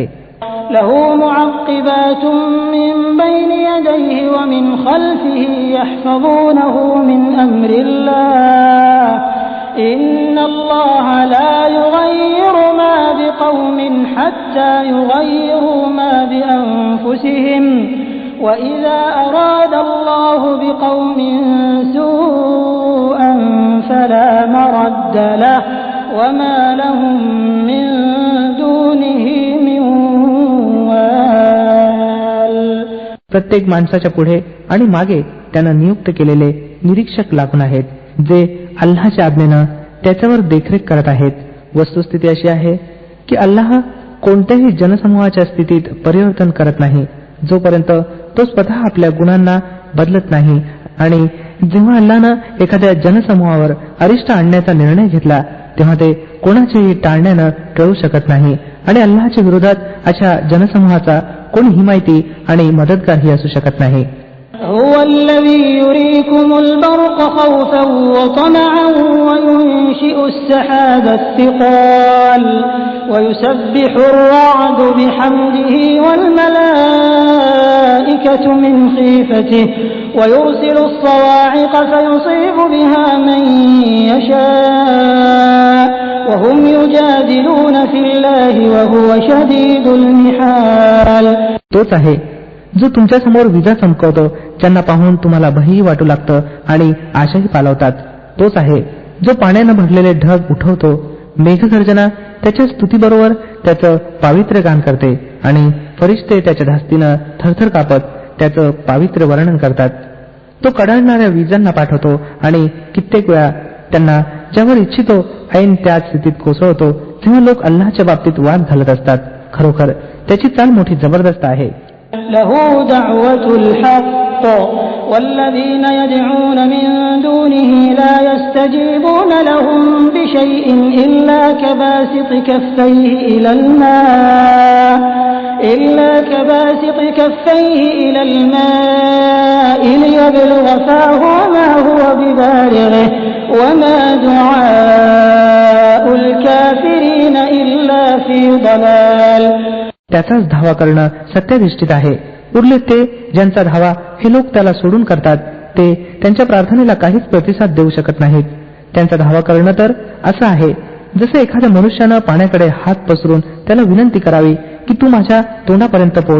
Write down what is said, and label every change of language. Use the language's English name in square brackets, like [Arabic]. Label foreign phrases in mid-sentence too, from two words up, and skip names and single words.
[Arabic] له معقبات من بين يديه ومن خلفه يحفظونه من أمر الله إن الله لا يغير ما بقوم حتى يغيروا ما بأنفسهم وإذا أراد الله بقوم سوءا فلا مرد له وما لهم من دونه من [Marathi] प्रत्येक माणसाच्या पुढे आणि मागे त्यानं नियुक्त केलेले निरीक्षक लागून आहेत, जे अल्लाहच्या आज्ञेनं त्याच्यावर देखरेख करत आहेत. वस्तुस्थिती अशी आहे की अल्लाह कोणत्याही जनसमूहाच्या स्थितीत परिवर्तन करत नाही जोपर्यंत तो स्वतः आपल्या गुणांना बदलत नाही. आणि जेव्हा अल्लाहनं एखाद्या जनसमूहावर अरिष्ट आणण्याचा निर्णय घेतला तेव्हा ते कोणाचेही टाळण्यानं टळू शकत नाही. आणि अल्लाहच्या विरोधात अशा जनसमूहाचा कोणी हिमायती आणि मदतगारही असू शकत नाही. [Arabic] هو الذي يريكم البرق خوفا وطمعا وينشئ السحاب الثقال ويسبح الرعد بحمده والملائكة من خيفته ويرسل الصواعق فيصيب بها من يشاء وهم يجادلون في الله وهو شديد المحال. [Marathi] तोच आहे जो तुमच्या समोर विजा चमकवतो, ज्यांना पाहून तुम्हाला भयही वाटू लागतं आणि आशाही पालवतात. तोच आहे जो पाण्यानं भरलेले ढग उठवतो. मेघगर्जना त्याच्या स्तुतीबरोबर त्याचं पावित्र्य गान करते आणि फरिश्ते त्याच्या धास्तीनं थरथर कापत त्याचं पावित्र्य वर्णन करतात. तो कडाळणाऱ्या विजांना पाठवतो आणि कित्येक वेळा त्यांना ज्यावर इच्छितो ऐन त्याच स्थितीत कोसळतो. जेव्हा लोक अल्लाहच्या बाबतीत वाद घालत असतात, खरोखर त्याची चाल मोठी जबरदस्त आहे. [Arabic] له دعوة الحق والذين يدعون من دونه لا يستجيبون لهم بشيء إلا كباسط كفيه إلى الماء ليبلغ فاه وما هو ببالغه وما دعاء الكافرين إلا في ضلال. [Marathi] त्याचाच धावा करणं सत्याधिष्ठित आहे. उरले ते ज्यांचा धावा हे लोक त्याला सोडून करतात, ते त्यांच्या प्रार्थनेला काहीच प्रतिसाद देऊ शकत नाहीत. त्यांचा धावा करणं तर असं आहे जसे एखाद्या मनुष्यानं पाण्याकडे हात पसरून त्याला विनंती करावी की तू माझ्या तोंडापर्यंत पोच.